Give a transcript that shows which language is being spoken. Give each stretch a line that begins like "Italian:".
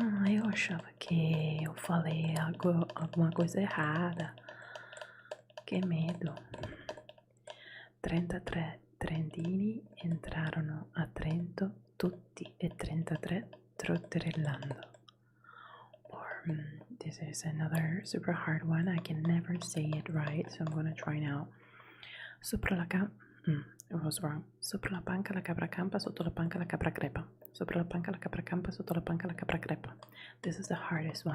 Portuguese: Eu achava que eu falei alguma coisa errada. Que medo.
Italian: 33 trentini entrarono a Trento, tutti e 33 trotterellando.
English: Or this is another super hard one. I can never say it right, so I'm gonna try now.
Italian: Sopra la
English: it was wrong.
Italian: Sopra la panca la capra campa, sotto la panca la capra crepa. Sopra la panca la capra campa, sotto la panca la capra crepa.
English: This is the hardest one.